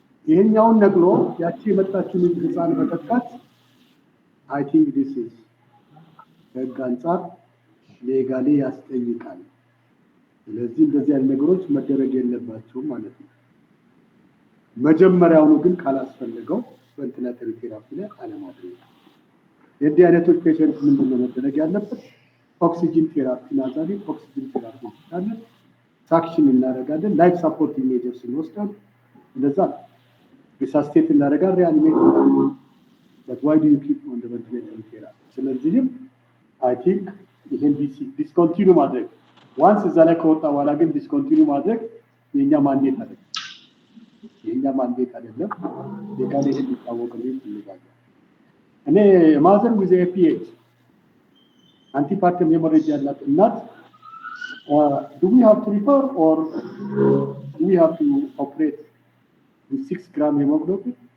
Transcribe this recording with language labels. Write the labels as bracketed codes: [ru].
[am] ይሄኛውን ነግሮ ያቺ የመጣችውን ህፃን መጠቃት [en] I think this is [am] ህግ አንፃር ሌጋሊ ያስጠይቃል። ስለዚህ እንደዚህ አይነት ነገሮች መደረግ የለባቸውም ማለት ነው። መጀመሪያውኑ ግን ካላስፈልገው ቬንቲሌተሪ ቴራፒ ላይ አለማድረግ። የዚህ አይነቶች ፔሸንት ምንድነው መደረግ ያለበት? ኦክሲጅን ቴራፒ ናዛሊ ኦክሲጅን ቴራፒ አለ፣ ሳክሽን እናደርጋለን፣ ላይፍ ሳፖርቲንግ ሜጀርስ እንወስዳለን። እንደዛ ሪሳስቴት እናደርጋለን፣ ሪአኒሜት [en] but why do you keep on the ventilator here? [am] ስለዚህም I think ይሄን ዲስኮንቲኒው ማድረግ once እዛ ላይ ከወጣ በኋላ ግን ዲስኮንቲኒው ማድረግ የኛ ማንዴት አይደለም። የኛ ማንዴት አይደለም። ሌጋሊ ይሄን ሊታወቅልኝ ይፈልጋል። እኔ ማዘር with APH antepartum hemorrhage ያላት እናት [en] do we have to refer or do we have to operate with 6 gram hemoglobin?